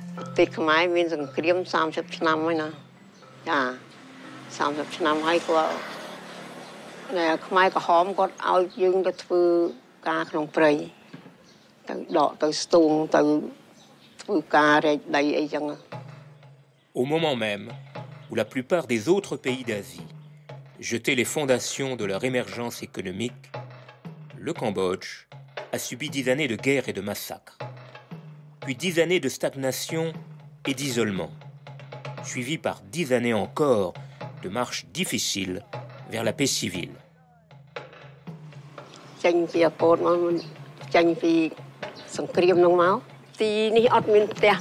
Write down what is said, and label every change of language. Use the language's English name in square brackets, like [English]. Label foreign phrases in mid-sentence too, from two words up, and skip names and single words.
[Khmer] Tết Khmerមានសង្គ្រាម30ឆ្នាំហើយណាចា30ឆ្នាំហើយគាត់ណែខ្មែរក្រហមគាត់ឲ្យយើងទៅធ្វើការក្នុងព្រៃទៅដកទៅស្ទូងទៅធ្វើការរែកដីអីចឹង [French] Au moment même où la plupart des autres pays d'Asie jetaient les fondations de leur émergence économique, le Cambodge a subi 10 années de guerre et de massacres, puis 10 années de stagnation et d'isolement, suivies par 10 années encore de marche difficile vers la paix civile. [Khmer] ចេញពីពតមកចេញពីសង្គ្រាមនោះមកទីនេះអត់មានផ្ទះ